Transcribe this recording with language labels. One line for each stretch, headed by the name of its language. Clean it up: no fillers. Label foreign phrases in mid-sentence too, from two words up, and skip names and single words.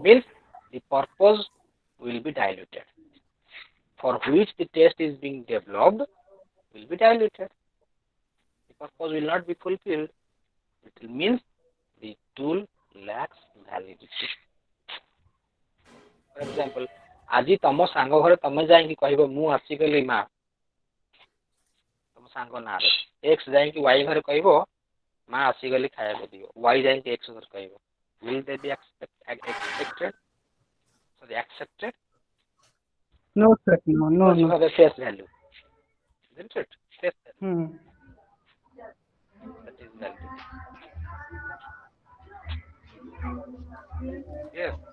English: Means the purpose will be diluted. For which the test is being developed will be diluted. The purpose will not be fulfilled. It means the tool lacks validity. For example,
Odia: ଆଜି ତମ ସାଙ୍ଗ ଘରେ ତମେ ଯାଇକି କହିବ ମୁଁ ଆସିଗଲି ମା, ତମ ସାଙ୍ଗ ନାଁରେ x ଯାଇକି y ଘରେ କହିବ ମା ଆସିଗଲି ଖାଇବାକୁ ଦିଅ, y ଯାଇକି x ଘରେ କହିବ,
English: will they be accepted? No, sir. No. Because you have a face value, isn't it? Face value. That is validity. Yes.